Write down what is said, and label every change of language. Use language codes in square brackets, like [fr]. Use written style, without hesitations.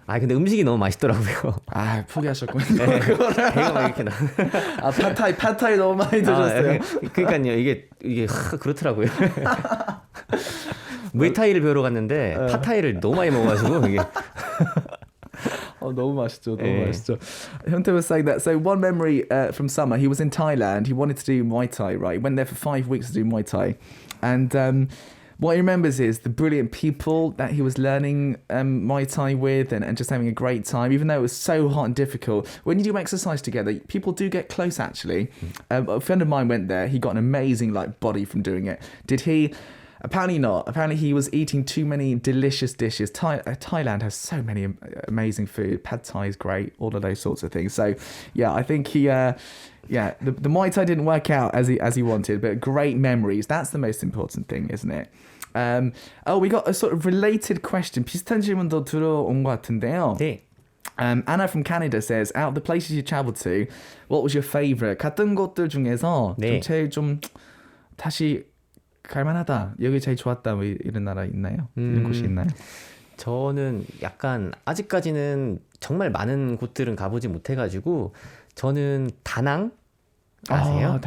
[ko] 근데 음식이 너무 맛있더라고요. 포기하셨군요. 네. 배가 막 이렇게 나. 팟타이 너무 많이 드셨어요. 그러니까요. 이게 그렇더라고요. 무에타이를 배우러 갔는데 팟타이를 너무 많이 먹어가지고 이게. 너무 맛있죠. 너무 맛있죠. [en] Hyungtae was saying that. So one memory from summer, he was in Thailand. He wanted to do Muay Thai, right? He went there for 5 weeks to do Muay Thai. And what he remembers is the brilliant people that he was learning Muay Thai with and just having a great time, even though it was so hot and difficult. When you do exercise together, people do get close, actually. A friend of mine went there. He got an amazing body from doing it. Did he? Apparently not. Apparently he was eating too many delicious dishes. Thailand has so many amazing food. Pad Thai is great. All of those sorts of things. So, yeah, I think he... the Muay Thai didn't work out as he wanted, but great memories. That's the most important thing, isn't it? We got a sort of related question. [ko] 비슷한 질문도 들어온 것 같은데요. 네. [en] Anna from Canada says, out of the places you traveled to, what was your favorite? [ko] 갔던 곳들 중에서 네. 좀 제일 좀 다시 갈만하다. 여기 제일 좋았다. 뭐 이런 나라 있나요? 이런 곳이 있나요? 저는 약간 아직까지는 정말 많은 곳들은 가보지 못해가지고 저는 다낭 아세요?